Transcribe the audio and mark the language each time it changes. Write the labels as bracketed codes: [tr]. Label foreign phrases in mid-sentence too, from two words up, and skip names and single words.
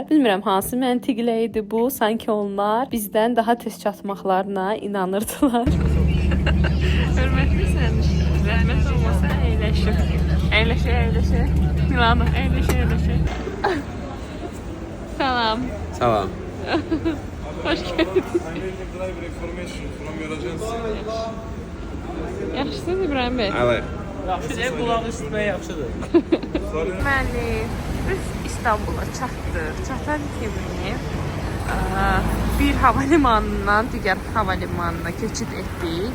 [az] Bilmirəm hansı məntiqlə idi bu, sanki onlar bizdən daha tez çatmaqlarına inanırdılar. Hörmətli sərnişinlər, zəhmət olmasa əyləşin. Əyləşin. Milano, əyləşin. Salam. Salam. [tr] Hoş geldin. [en] Driver information from your agency. [az] Yaxşısınız İbrahim Bey? Evet. Yaxşı, Qulaq üstünə yaxşıdır. Deməli, biz İstanbula çatdıq. Çatan kimi bir hava limanından digər hava limanına keçid etdik.